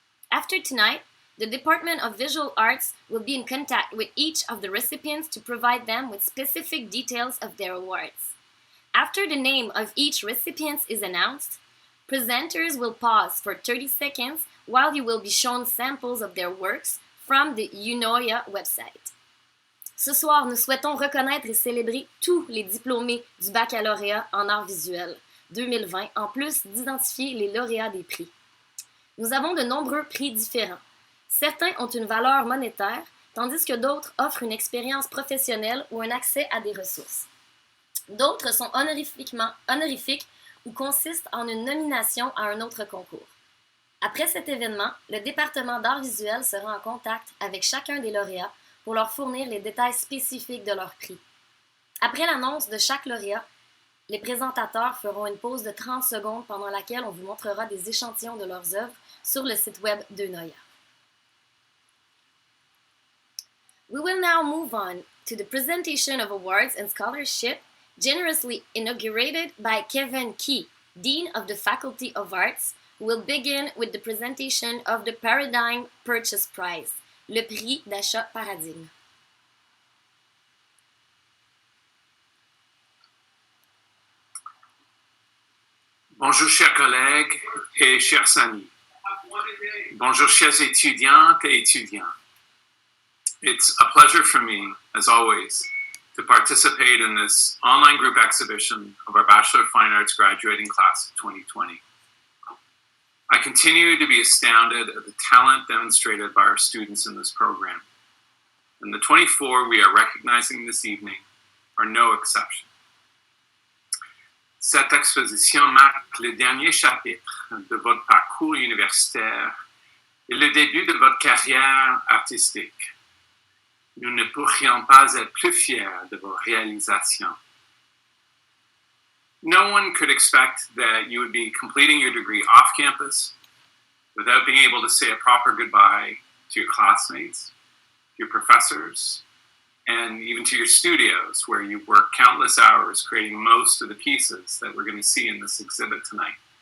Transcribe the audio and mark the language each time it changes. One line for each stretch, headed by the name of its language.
English: After tonight, the Department of Visual Arts will be in contact with each of the recipients to provide them with specific details of their awards. After the name of each recipient is announced, presenters will pause for 30 seconds while you will be shown samples of their works from the Eunoia website.
French: Ce soir, nous souhaitons reconnaître et célébrer tous les diplômés du baccalauréat en Arts Visuels 2020, en plus d'identifier les lauréats des prix. Nous avons de nombreux prix différents. Certains ont une valeur monétaire, tandis que d'autres offrent une expérience professionnelle ou un accès à des ressources. D'autres sont honorifiques ou consistent en une nomination à un autre concours. Après cet événement, le département d'Arts Visuels sera en contact avec chacun des lauréats pour leur fournir les détails spécifiques de leur prix. Après l'annonce de chaque lauréat, les présentateurs feront une pause de 30 secondes pendant laquelle on vous montrera des échantillons de leurs œuvres sur le site web d'Eunoia.
English: We will now move on to the presentation of awards and scholarship generously inaugurated by Kevin Key, Dean of the Faculty of Arts, who will begin with the presentation of the Paradigm Purchase Prize,
French: le prix d'achat paradigme. Bonjour chers collègues et chers amis. Bonjour chers étudiantes et étudiants.
English: It's a pleasure for me, as always, to participate in this online group exhibition of our Bachelor of Fine Arts graduating class of 2020. I continue to be astounded at the talent demonstrated by our students in this program, and the 24 we are recognizing this evening are no exception.
French: Cette exposition marque le dernier chapitre de votre parcours universitaire et le début de votre carrière artistique. Nous ne pourrions pas être plus fiers de vos réalisations.
English: No one could expect that you would be completing your degree off campus without being able to say a proper goodbye to your classmates, your professors, and even to your studios, where you work countless hours creating most of the pieces that we're going to see in this exhibit tonight.